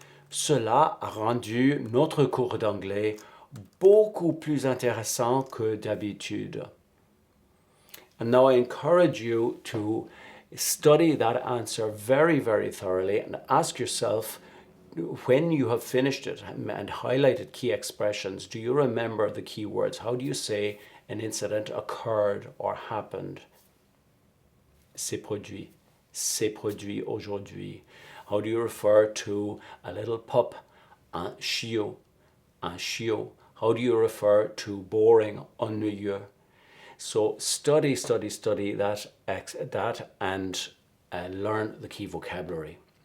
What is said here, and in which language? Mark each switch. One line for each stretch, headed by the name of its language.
French: Cela a rendu notre cours d'anglais beaucoup plus intéressant que d'habitude.
English: And now I encourage you to study that answer very, very thoroughly and ask yourself, when you have finished it and highlighted key expressions, do you remember the key words? How do you say an incident occurred or happened?
French: S'est produit aujourd'hui.
English: How do you refer to a little pup?
French: Un chiot, un chiot.
English: How do you refer to boring?
French: Ennuyeux.
English: So study that and learn the key vocabulary.